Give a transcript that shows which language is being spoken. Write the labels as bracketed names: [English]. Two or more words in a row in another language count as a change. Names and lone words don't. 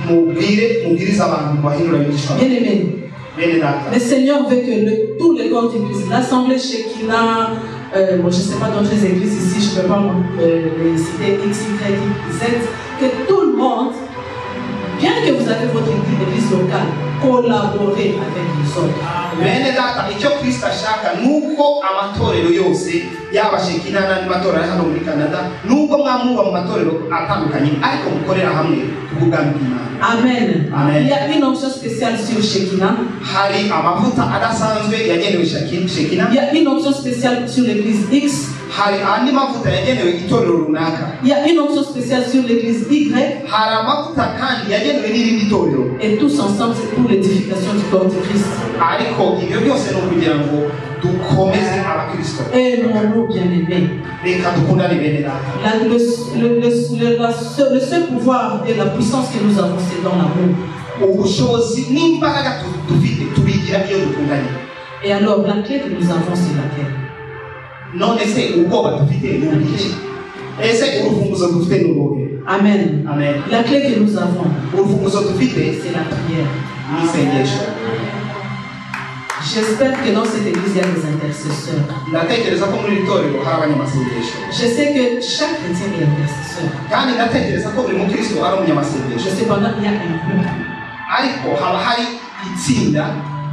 [French] Bien aimé, le Seigneur veut que tous les corps d'église, l'assemblée Shekinah, je ne sais pas d'autres églises ici, je ne peux pas les citer X, Y, Z, que tout le monde, bien que vous avez votre église locale, collaborez avec les autres. [Kinyarwanda] Bene data icyo Kristo ashaka nuko amatorero yose yaba Shekinah n'andi matorero hano muri Canada nubwo mwamuba mu matorero atandukanye ariko mukorera hamwe kubw'ubwami bw'Imana. Amen. [French] Il y a une onction spéciale sur Shekinah. [Kinyarwanda] Hari amavuta adasanzwe yagenewe Shekinah. [French] Il y a une onction spéciale sur l'église X. [Kinyarwanda] Hari andi mavuta yagenewe itorero runaka. [French] Il y a une onction spéciale sur l'église Y. [Kinyarwanda] Hari amavuta kandi yagenewe n'irindi torero. [French] Et tous ensemble c'est pour l'édification du corps de Christ. [Kinyarwanda] Ariko ibyo byose no kugira ngo dukomeze abakristo. [French] Aimons-nous bien-aimés. [Kinyarwanda] Reka dukundane bene data. [French] Le seul pouvoir et la puissance que nous avons c'est dans l'amour. [Kinyarwanda] Ubushobozi n'imbaraga dufite tubigira iyo dukundanye. [French] Et alors la clé que nous avons c'est laquelle? Non, [Kinyarwanda] ese ubwoba dufite n'ubiki. Ese urufunguzo dufite n'ubuhe. Amen. Amen. [French] La clé que nous avons [Kinyarwanda] urufunguzo dufite [French] c'est la prière. [Kinyarwanda] N'isengesho. [French] J'espère que dans cette église il y a des intercesseurs. Je sais que chaque chrétien est intercesseur. Cependant il y a un groupe.